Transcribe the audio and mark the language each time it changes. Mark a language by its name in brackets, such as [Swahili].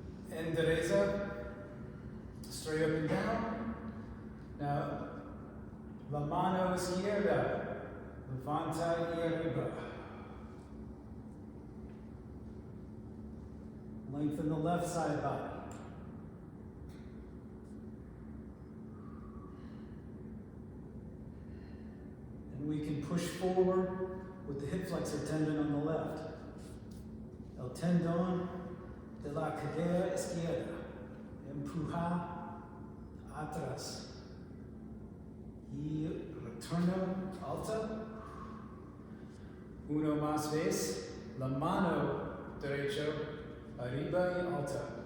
[English] Endereza, straight up and down. [Spanish] Now, la mano izquierda, levanta y arriba. [English] Lengthen the left side body. And we can push forward with the hip flexor tendon on the left. [Spanish] El tendón de la cadera izquierda. Empuja atrás. Y retorno alta. Uno más vez. La mano derecha arriba y alta.